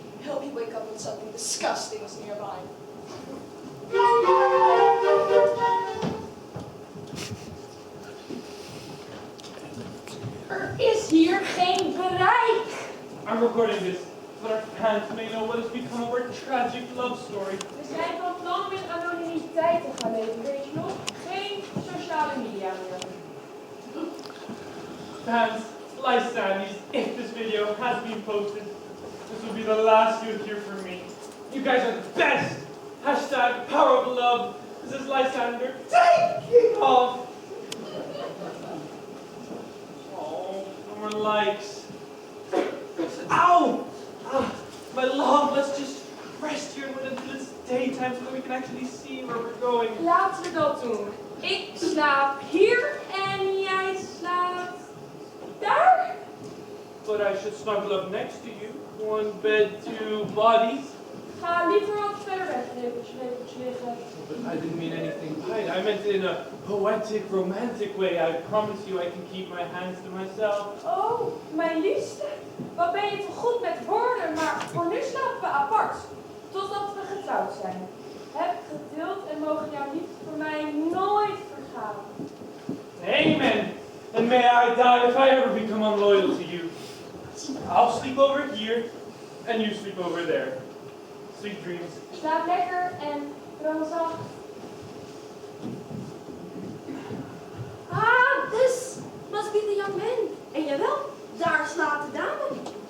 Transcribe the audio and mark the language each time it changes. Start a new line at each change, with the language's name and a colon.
English: Help you wake up when something disgusting is nearby.
Dutch: Is hier geen bereik?
English: I'm recording this so that our fans may know what has become of our tragic love story.
Dutch: We zijn van plan met anonimiteit te gaan leven, weet je nog? Geen sociale media meer.
English: Fans, Lysander, if this video has been posted, this will be the last you'll hear from me. You guys are the best! Hashtag power of love. This is Lysander taking off. Oh, no more likes. Ow! Ah, my love, let's just rest here until it's daytime so that we can actually see where we're going.
Dutch: Laten we dat doen. Ik slaap hier en jij slaapt daar.
English: But I should snuggle up next to you. One bed, two bodies.
Dutch: Ga liever wat verder weg, lepeltje liggen.
English: But I didn't mean anything by it. I meant it in a poetic, romantic way. I promise you I can keep my hands to myself.
Dutch: Oh, mijn liefste. Wat ben je toch goed met woorden, maar voor nu slapen we apart. Totdat we getrouwd zijn. Heb geduld en mogen jouw liefde voor mij nooit vergaan. Amen.
English: And may I die if I ever become unloyal to you. I'll sleep over here, and you sleep over there. Sweet dreams.
Dutch: Slaap lekker en droom zacht.
English: Ah, this must be the young man.
Dutch: En jawel, daar slaat de dame.